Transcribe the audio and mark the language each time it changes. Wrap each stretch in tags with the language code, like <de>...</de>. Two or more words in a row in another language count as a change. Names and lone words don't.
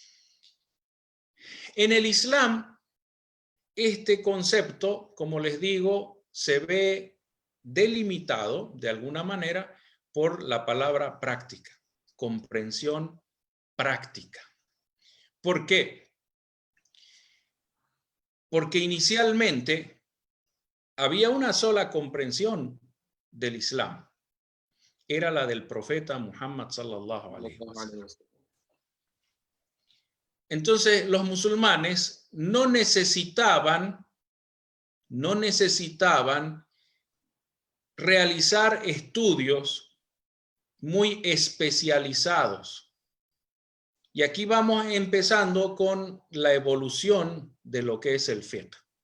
<es>En el Islam, este concepto, como les digo, se ve delimitado de alguna manera por la palabra práctica, comprensión práctica. ¿Por qué? Porque inicialmente había una sola comprensión del Islam. Era la del profeta Muhammad</es> <ar>صلى الله عليه وسلم.</ar> <es>Entonces los musulmanes no necesitaban realizar estudios muy especializados. Y aquí vamos empezando con la evolución de lo que es el fiqh.</es>